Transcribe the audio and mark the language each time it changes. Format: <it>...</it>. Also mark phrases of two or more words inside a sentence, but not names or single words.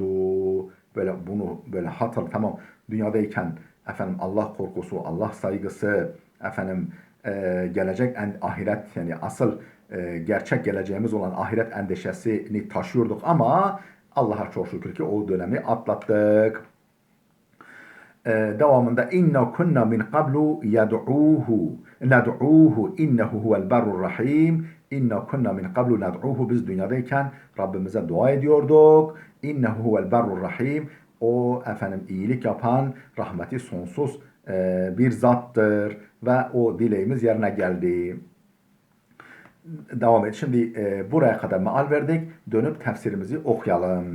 <tr>Bunu böyle tamam, dünyadayken Allah korkusu, Allah saygısı, gelecek ahiret, yani asıl gerçek geleceğimiz olan ahiret endişesini taşıyorduk ama Allah'a çok şükür ki o dönemi atlattık.</tr> <ar>Devamında إِنَّا كُنَّا مِنْ قَبْلُ نَدْعُوهُ إِنَّهُ هُوَ الْبَرُّ الرَّحِيمُ. إِنَّا كُنَّا مِنْ قَبْلُ نَدْعُوهُ,</ar> <tr>biz dünyadayken Rabbimize dua ediyorduk.</tr> <ar>إِنَّهُ هُوَ الْبَرُّ الرَّحِيمُ,</ar> <tr>o iyilik yapan, rahmeti sonsuz bir zattır ve o dileğimiz yerine geldi. Devam et. Şimdi buraya kadar meal verdik. Dönüp tefsirimizi okuyalım.</tr>